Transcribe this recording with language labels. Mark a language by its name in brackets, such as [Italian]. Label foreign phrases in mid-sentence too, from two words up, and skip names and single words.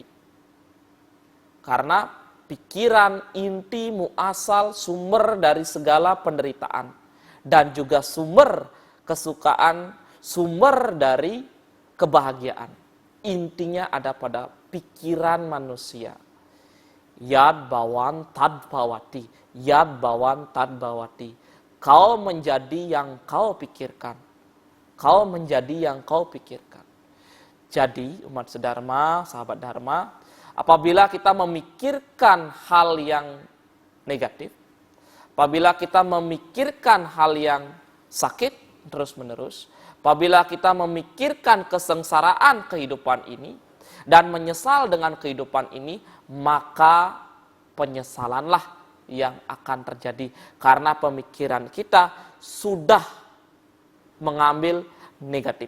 [Indonesian] Karena pikiran inti muasal sumber dari segala penderitaan dan juga sumber kesukaan, sumber dari kebahagiaan. Intinya ada pada pikiran manusia. [Sanskrit] यद्भावं तद्भवति यद्भावं तद्भवति. [Indonesian] Kau menjadi yang kau pikirkan. Kau menjadi yang kau pikirkan. Jadi umat sedharma, sahabat dharma, apabila kita memikirkan hal yang negatif, apabila kita memikirkan hal yang sakit terus-menerus, apabila kita memikirkan kesengsaraan kehidupan ini dan menyesal dengan kehidupan ini, maka penyesalanlah yang akan terjadi karena pemikiran kita sudah mengambil negatif.